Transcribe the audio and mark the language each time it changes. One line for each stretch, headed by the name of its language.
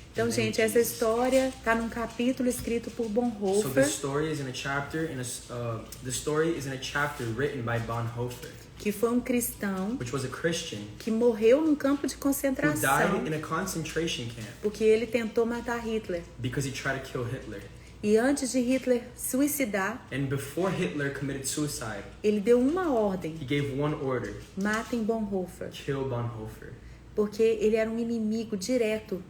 Portuguese: Então, gente, essa história está num capítulo escrito por
English: So
Portuguese: Bonhoeffer,
English: this story is in a chapter the story is in a chapter written by Bonhoeffer,
Portuguese: que foi um cristão
English: which was a Christian
Portuguese: que morreu num campo de
English: who
Portuguese: concentração
English: died in a concentration camp
Portuguese: porque ele tentou matar Hitler.
English: because he tried to kill Hitler.
Portuguese: E antes de Hitler suicidar,
English: And before Hitler committed suicide,
Portuguese: ele deu uma ordem:
English: he gave one order:
Portuguese: matem Bonhoeffer,
English: kill Bonhoeffer,
Portuguese: porque ele era um inimigo direto,